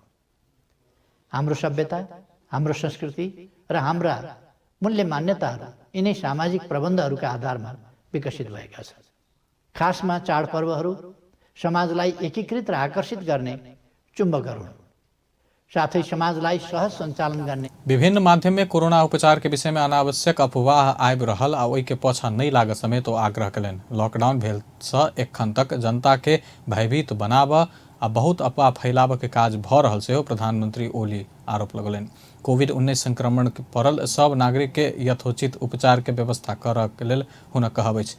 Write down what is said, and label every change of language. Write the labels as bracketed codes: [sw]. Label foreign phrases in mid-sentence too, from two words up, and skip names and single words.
[ne] हाम्रो सभ्यता, हाम्रो संस्कृति र हाम्रा मूल्य मान्यताहरू यिनै सामाजिक प्रबन्धहरूका आधारमा विकसित भएका छन्। खासमा चाडपर्वहरू समाजलाई एकीकृत र आकर्षित गर्ने चुम्बकहरू हुन्, साथै समाजलाई सहज सञ्चालन गर्ने। [mai] विभिन्न माध्यम में कोरोना उपचार के विषय में अनावश्यक अफवाह आबि रहल आ ओहि के पाछा नहीं लागऽ समेत ओ आग्रह केलनि। लॉकडाउन भेल सँ एखन तक जनता के भयभीत बनाबऽ आ बहुत अफवाह फैलाबऽ के काज भऽ रहल सेहो प्रधानमंत्री ओली आरोप लगौलनि। कोविड-19 संक्रमण पड़ल सब नागरिक के यथोचित उपचार के व्यवस्था करऽ के लेल हुनक कहब अछि।